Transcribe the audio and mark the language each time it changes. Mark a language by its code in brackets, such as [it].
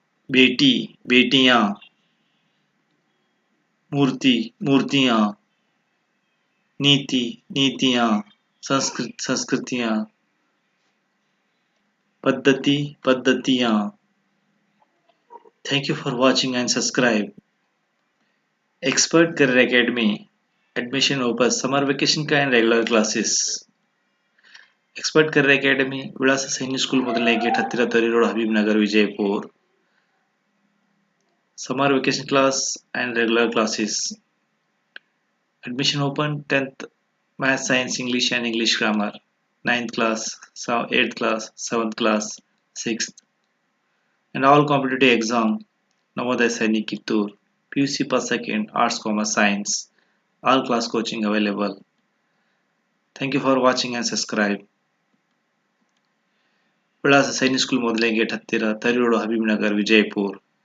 [hi] बेटी बेटियां, मूर्ति मूर्तियां, नीति नीतियां, संस्कृतियां, पद्धति पद्धतियां। [en] Thank you for watching and subscribe. Expert Career Academy admission open summer vacation का and regular classes. [kn] Expert Career Academy ವಿಳಾಸ ಸೈನಿಕ್ ಸ್ಕೂಲ್ ಮೊದಲನೇ ಗೇಟ್ ಹತ್ತಿರ ತರಿ road Habib Nagar Vijayapura. [en] Summer vacation class and regular classes. Admission open 10th Math, Science, English and English Grammar. 9th class, 8th class, 7th class, 6th. And all competitive exam. Navodaya Sainik Kittur. PUC per second, Arts, Commerce, Science. All class coaching available. Thank you for watching and subscribe. [kn] ವಿಳಾಸ Sainik school ಮೊದಲನೇ gate ಹತ್ತಿರ ತರಿ road Habib Nagar Vijayapura.